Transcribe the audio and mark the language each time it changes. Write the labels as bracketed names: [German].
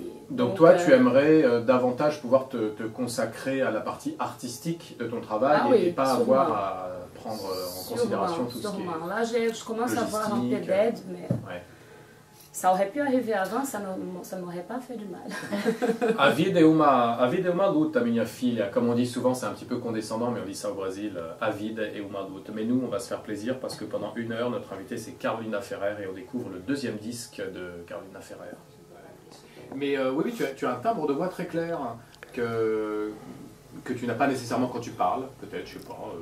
[French] Donc toi, tu aimerais davantage pouvoir te consacrer à la partie artistique de ton travail et pas sûrement. avoir à prendre en considération tout ce qui est... Là, je commence à avoir un peu d'aide, mais... Ouais. Ça aurait pu arriver avant, ça m'aurait pas fait du mal. [Portuguese] A vida é uma luta, minha filha. [French] Comme on dit souvent, c'est un petit peu condescendant, mais on dit ça au Brésil. [Portuguese] A vida é uma luta. [French] Mais nous, on va se faire plaisir parce que pendant 1 heure, notre invitée, c'est Carolina Ferrer et on découvre le 2e disque de Carolina Ferrer. Mais oui, tu as un timbre de voix très clair que tu n'as pas nécessairement quand tu parles, peut-être, je sais pas.